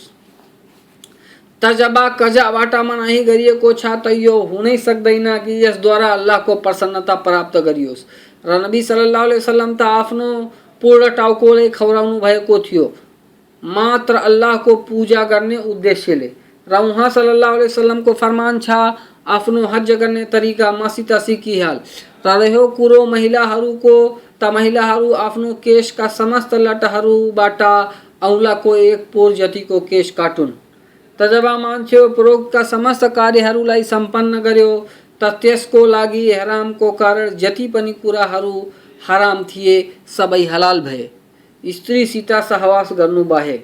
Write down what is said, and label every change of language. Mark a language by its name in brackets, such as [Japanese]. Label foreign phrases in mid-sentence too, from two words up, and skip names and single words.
[Nepali] त जब कजाबाट मनाही गरिएको छ त यो हुनै सक्दैन कि यसद्वारा अल्लाहको प्रसन्नता प्राप्त गरियोस्। र नबी [Arabic] صلى الله عليه وسلم [Nepali] त आफ्नो पूर्ण टाउकोले खौराउनु भएको थियो मात्र अल्लाहको पूजा गर्ने उद्देश्यले। र उहाँ [Arabic] صلى الله عليه وسلم [Nepali] फरमान छ आफ्नो हज गर्ने तरिका मसित सिकिहाल। र रह्यो कुरो महिलाहरूको, त महिलाहरू आफ्नो केशका समस्त लटहरूबाट औँलाको 1 पोर जतिको केश काटुन्। त जब मान्छे उपरोक्तका समस्त कार्यहरूलाई सम्पन्न गर्यो त त्यसको लागि इहरामको कारण जति पनि कुराहरू हराम थिए सबै हलाल भए, स्त्रीसित सहवास गर्नु बाहेक।